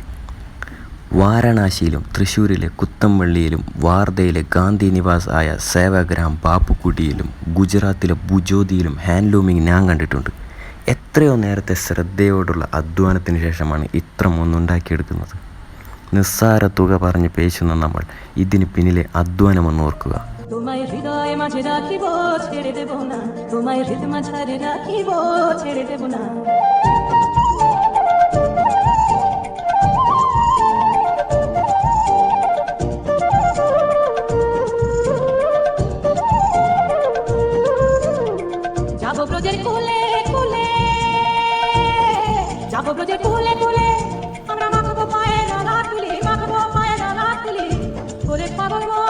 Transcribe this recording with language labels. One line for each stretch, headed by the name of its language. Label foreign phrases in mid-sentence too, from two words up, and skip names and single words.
Malayalam: വാരണാസിയിലും തൃശ്ശൂരിലെ കുത്തംവള്ളിയിലും വാർധയിലെ ഗാന്ധി നിവാസ് ആയ സേവാഗ്രാം ബാപ്പുക്കുട്ടിയിലും ഗുജറാത്തിലെ ഭുജോദിയിലും ഹാൻഡ്ലൂമിങ് ഞാൻ കണ്ടിട്ടുണ്ട്. എത്രയോ നേരത്തെ ശ്രദ്ധയോടുള്ള അധ്വാനത്തിന് ശേഷമാണ് ഇത്രമൊന്നുണ്ടാക്കിയെടുക്കുന്നത്. നിസ്സാര തുക പറഞ്ഞ് പേശുന്ന നമ്മൾ ഇതിന് പിന്നിലെ അധ്വാനമൊന്ന് ഓർക്കുക.
Bangla: তোমায় হৃদয়ে মাঝে রাখিব, ছেড়ে দেব না, তোমায় হৃদয় মাঝে রাখিব, ছেড়ে দেব না। যাবো ব্রজের কুলে কুলে, যাবো ব্রজের কুলে কুলে, আমরা মাখবো পায়ে রাঙা তুলি, মাখবো পায়ে রাঙা তুলি, করে পাবো